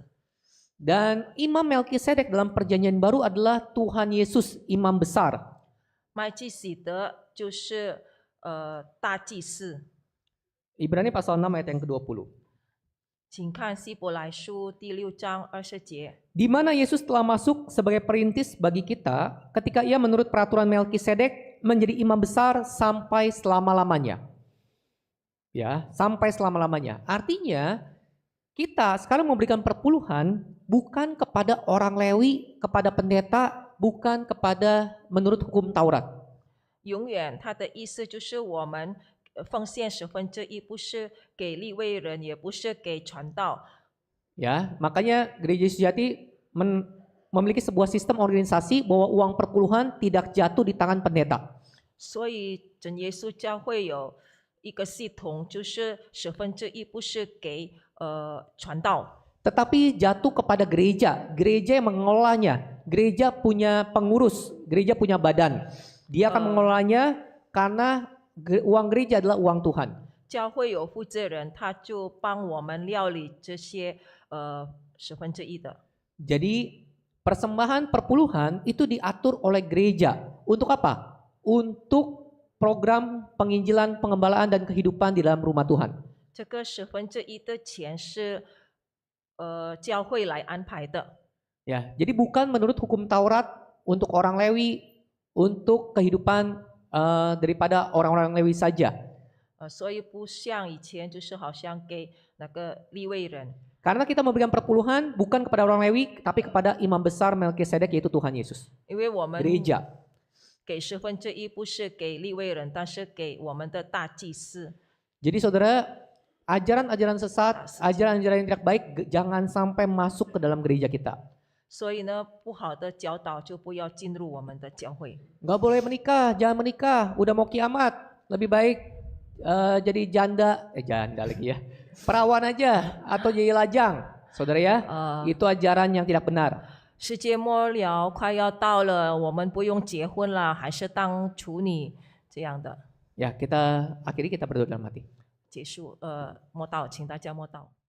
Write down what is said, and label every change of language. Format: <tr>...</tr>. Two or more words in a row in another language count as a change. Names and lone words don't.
<id>Dan Imam Melkisedek dalam perjanjian baru adalah Tuhan Yesus, imam besar.</id> <zh>麦基洗德就是大祭司。</zh> <id>Ibrani pasal 6 ayat yang ke-20.</id> <zh>请看希伯来书第6章20节，</zh> <id>Di mana Yesus telah masuk sebagai perintis bagi kita ketika ia menurut peraturan Melkisedek menjadi imam besar sampai selama-lamanya. Ya, sampai selama-lamanya. Artinya kita sekarang memberikan perpuluhan bukan kepada orang Lewi, kepada pendeta, bukan kepada menurut hukum Taurat.</id> <zh>永远他的意思就是我们奉献1/10，不是给利未人，也不是给传道。</zh> <id>Ya, makanya Gereja Sejati memiliki sebuah sistem organisasi bahwa uang perpuluhan tidak jatuh di tangan pendeta.</id> <zh>所以真耶稣教会有一个系统，就是1/10不是给传道。</zh> <id>Tetapi jatuh kepada gereja, gereja yang mengelolanya. Gereja punya pengurus, gereja punya badan. Dia akan mengelolanya karena uang gereja adalah uang Tuhan.</id> <zh>教会有负责人，他就帮我们料理这些1/10的。</zh> <id>Jadi persembahan perpuluhan itu diatur oleh gereja. Untuk apa? Untuk program penginjilan, pengembalaan dan kehidupan di dalam rumah Tuhan.</id> <zh>这个1/10的钱是教会来安排的。</zh> <id>Ya, jadi bukan menurut hukum Taurat untuk orang Lewi, untuk kehidupan daripada orang-orang Lewi saja.</id> <zh>所以不像以前，就是好像给那个利未人。</zh> <id>Karena kita memberikan perpuluhan bukan kepada orang Lewi, tapi kepada imam besar Melkisedek yaitu Tuhan Yesus.</id> <zh>因为我们</zh> <id>Gereja.</id> <zh>给1/10不是给利未人，但是给我们的大祭司。</zh> <id>Jadi saudara, ajaran-ajaran sesat, ajaran-ajaran yang tidak baik jangan sampai masuk ke dalam gereja kita.</id> <zh>所以呢，不好的教导就不要进入我们的教会。</zh> <id>Gak boleh menikah, jangan menikah, udah mau kiamat. Lebih baik jadi janda lagi ya. perawan aja atau jadi lajang, saudara ya, itu ajaran yang tidak benar.</id> <zh>世界末了快要到了，我们不用结婚了，还是当处女这样的</zh> <id>Ya, kita akhiri kita berdoa dalam hati.</id> <zh>结束。默祷，请大家默祷。</zh>